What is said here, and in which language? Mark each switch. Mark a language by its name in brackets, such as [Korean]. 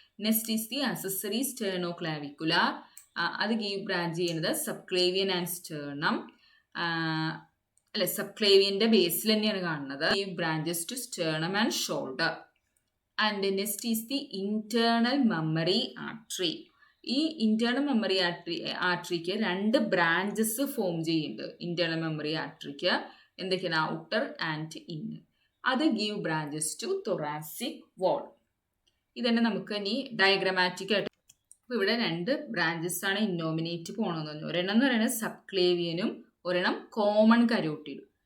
[English] Next is the accessory sternoclavicular. [Malayalam] അത് [English] give branch [Malayalam] ചെയ്യുന്നത് subclavian and sternum. അല്ലെ, സബ്ക്ലേവിയൻ്റെ ബേസിൽ തന്നെയാണ് കാണുന്നത്. [English] give branches to sternum and shoulder. And next is the internal mammary artery. [Malayalam] ഈ internal memory ആർട്ടറിക്ക് 2 branches form ചെയ്യുന്നുണ്ട്. Internal memory ആർട്ടറിക്ക് എന്തൊക്കെയാണ്? [English] Outer and inner. [Malayalam] അത് [English] Give branches to thoracic wall. [Malayalam] ഇതന്നെ നമുക്ക് ഇനി ഡയഗ്രമാറ്റിക് ആയിട്ട്. അപ്പോൾ ഇവിടെ 2 ബ്രാഞ്ചസ് ആണ് ഇന്നോമിനേറ്റ് പോകണമെന്ന് പറഞ്ഞു. ഒരെണ്ണം എന്ന് പറയുന്നത് സബ്ക്ലേവിയനും ഒരെണ്ണം കോമൺ കരോട്ടിഡും.